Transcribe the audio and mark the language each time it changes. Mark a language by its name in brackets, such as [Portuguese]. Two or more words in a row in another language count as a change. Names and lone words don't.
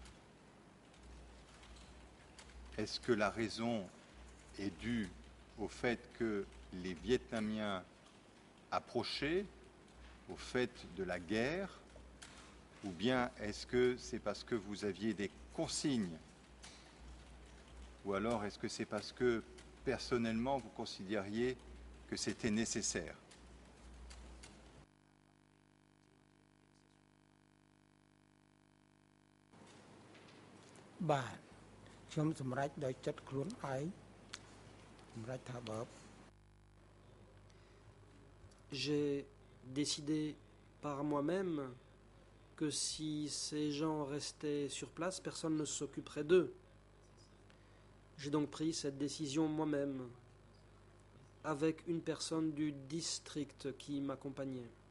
[French] Est-ce que la raison est due au fait que les Vietnamiens approchaient, au fait de la guerre, ou bien est-ce que c'est parce que vous aviez des consignes, ou alors est-ce que c'est parce que personnellement vous considériez que c'était nécessaire? Bah, [Khmer] ខ្ញុំសម្រេចដោយចិត្តខ្លួនឯងសម្រេចថាបើ [French] J'ai décidé par moi-même que si ces gens restaient sur place, personne ne s'occuperait d'eux. J'ai donc pris cette décision moi-même, avec une personne du district qui m'accompagnait.